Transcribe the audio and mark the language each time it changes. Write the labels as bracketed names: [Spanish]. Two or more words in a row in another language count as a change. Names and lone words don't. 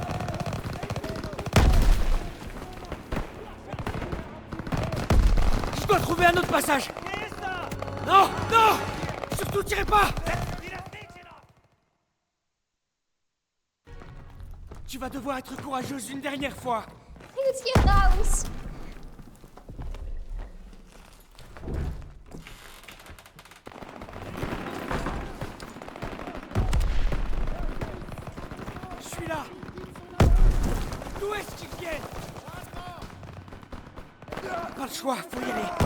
[French] Je dois trouver un autre passage. Non, non. Surtout tirez pas. Tu vas devoir être courageuse une dernière fois. [German] Bring uns hier raus. [French] Je suis là. D'où est-ce qu'ils viennent? Pas le choix, faut y aller.